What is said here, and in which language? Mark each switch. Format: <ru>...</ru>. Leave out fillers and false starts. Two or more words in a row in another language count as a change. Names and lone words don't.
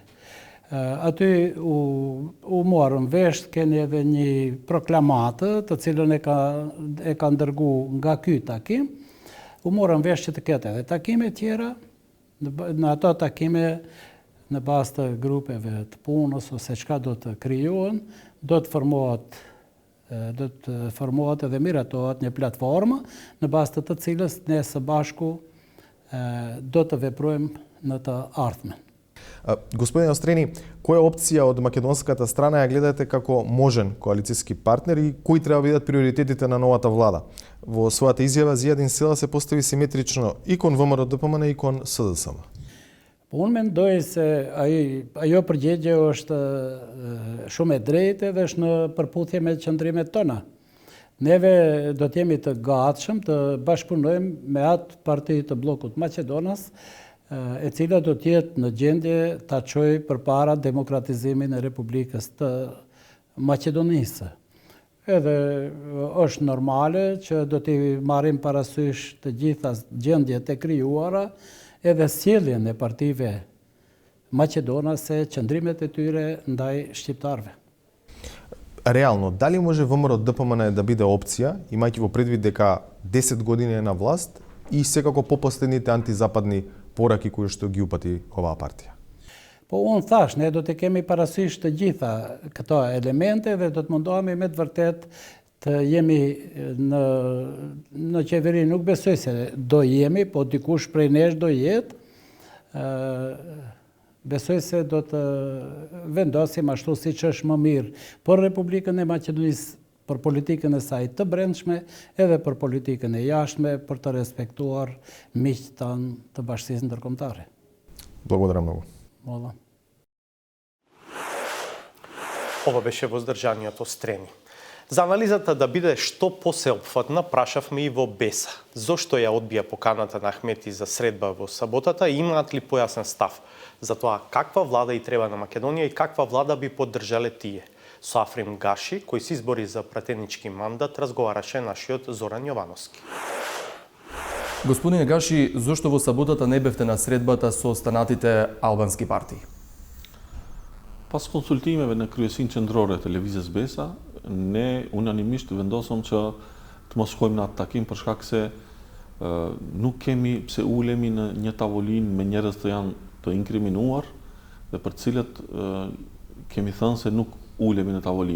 <sq>Aty u morën vesh, keni edhe një proklamatë të cilën e ka ndërgu nga ky takim, u morën vesh që të ketë edhe takime tjera, në ato takime në bazë të grupeve të punës ose çka do të krijohen, do të formohet edhe miratohet një platformë në bazë të cilës ne së bashku do të veprojmë në të ardhmen.</sq> <mk>Господин Острени, која опција од македонската страна ја гледате како можен коалицијски партнер и кои треба да бидат приоритетите на новата влада? Во својата изјава Зијадин Села се постави симетрично и кон ВМРО ДПМН и кон СДСМ.</mk> <sq>Unë mendoj se ajo përgjigje është shumë e drejtë dhe është në përputhje me qëndrimet tona. Neve do të jemi të gatshëm të bashkëpunojmë me atë parti të bllokut Maqedonas, e cila do të jetë në gjendje ta çojë përpara demokratizimin e Republikës të Maqedonisë. Edhe është normale që do t'i marrim parasysh të gjitha gjendjet e krijuara, edhe sjelljen e partive maqedonase, qëndrimet e tyre ndaj shqiptarëve.</sq> <mk>Реално, дали може ВМРО ДПМН да биде опција, имајќи во предвид дека 10 години е на власт и секако попоследните антизападни пораки кои што ги упати оваа партија?</mk> <sq>Po unë thash, ne do të kemi parasysh të gjitha këto elemente dhe do të mundohemi me të vërtet të jemi në qeveri, nuk besoj se do jemi, po dikush prej nesh do jetë, besoj se do të vendosim ashtu si që është më mirë për Republikën e Maqedonisë, për politikën e saj të brendshme, edhe për politikën e jashtme, për të respektuar miqtë tanë të Bashkisë Ndërkombëtare.</sq> <mk>Благодарам многу. Мола. Ова беше воздржаниот Острени. За анализата да биде што посеопфатна, прашавме и во Беса. Зошто ја одбија поканата на Ахмети за средба во саботата и имаат ли појасен став за тоа каква влада и треба на Македонија и каква влада би поддржале тие? Со Африм Гаши, кој се избори за пратенички мандат, разговараше нашиот Зоран Јовановски. Господине Гаши, зошто во саботата не бевте на средбата со останатите албански партии?</mk> <sq>Pas konsultimeve në kryesinë qendrore të Lëvizjes Besa, ne unanimisht vendosëm që të mos shkojmë në atë takim për shkak se nuk kemi pse ulemi në një tavolinë me njerëz të janë të inkriminuar dhe për cilët kemi thënë se nuk ulemi në tavolinë.</sq>